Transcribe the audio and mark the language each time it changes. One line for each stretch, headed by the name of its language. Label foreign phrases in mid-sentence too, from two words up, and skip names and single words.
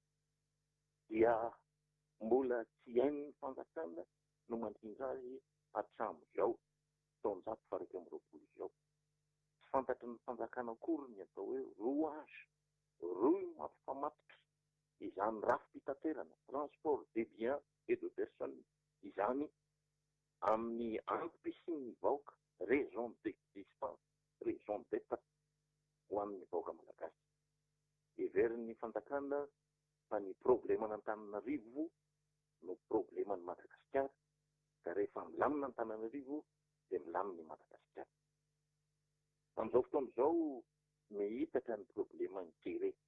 Malagasy: dia mbola tsy hain'ny fanjakana no mandrindra azy hatramin'izao taonjato faha 2020 izao tsy fantatry ny fanjakana akory ny atao hoe
French: rouage roue
Malagasy: mampifamatotra izany rafi-pitaterana
French: transport de biens et de personnes
Malagasy: izany amin'ny ampisin'ny vahoaka
French: raison d'existence raison d'être
Malagasy: ho an'ny vahoaka malagasy everiny fanjakana fa ny probleman'ny Antananarivo no probleman'ny Madagasikara ka rehefa milamina Antananarivo dia milamina Madagasikara amin'izao fotoana izao mihitatra ny probleman'ny Kere